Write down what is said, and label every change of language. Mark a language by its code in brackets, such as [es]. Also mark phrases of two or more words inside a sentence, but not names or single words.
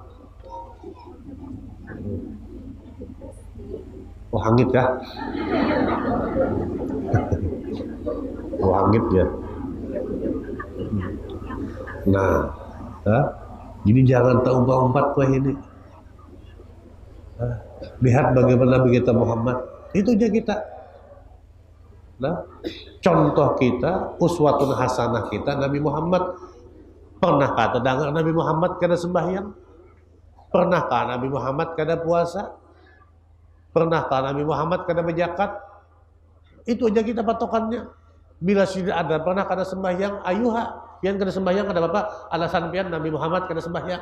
[bjn] Oh, hangit ya? Oh, hangit ya. Nah, jadi jangan terumpat-umpat kue ini. Lihat bagaimana Nabi kita Muhammad. Itu aja kita. Nah, contoh kita, [ar] uswatun hasanah [bjn] kita Nabi Muhammad. Pernahkah terdengar Nabi Muhammad kada sembahyang? Pernahkah Nabi Muhammad kada puasa? Pernahkah Nabi Muhammad kada berzakat? Itu aja kita patokannya. Bila sudah ada pernah kada sembahyang, ayuha, pian kada sembahyang kada apa? Alasan pian Nabi Muhammad kada sembahyang.